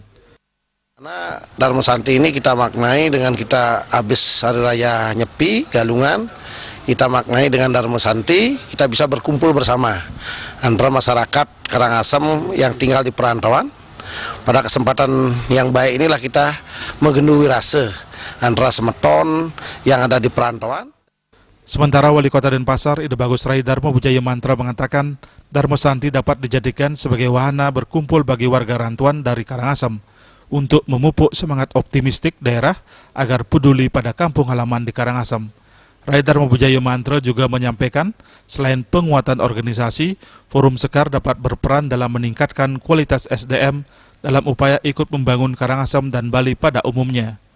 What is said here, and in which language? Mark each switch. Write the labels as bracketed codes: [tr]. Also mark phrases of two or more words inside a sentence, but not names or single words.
[id] Karena Dharma Santi ini kita maknai dengan kita habis Hari Raya Nyepi, Galungan, kita maknai dengan Dharma Santi, kita bisa berkumpul bersama antara masyarakat Karangasem yang tinggal di perantauan. Pada kesempatan yang baik inilah kita menggendui rasa antara Semeton yang ada di perantauan. Sementara Wali Kota Denpasar, Ide Bagus Rai Darmo Bujaya Mantra mengatakan, Dharma Santi dapat dijadikan sebagai wahana berkumpul bagi warga rantauan dari Karangasem untuk memupuk semangat optimistik daerah agar peduli pada kampung halaman di Karangasem. Rai Darmo Bujaya Mantra juga menyampaikan, selain penguatan organisasi, Forum Sekar dapat berperan dalam meningkatkan kualitas SDM dalam upaya ikut membangun Karangasem dan Bali pada umumnya.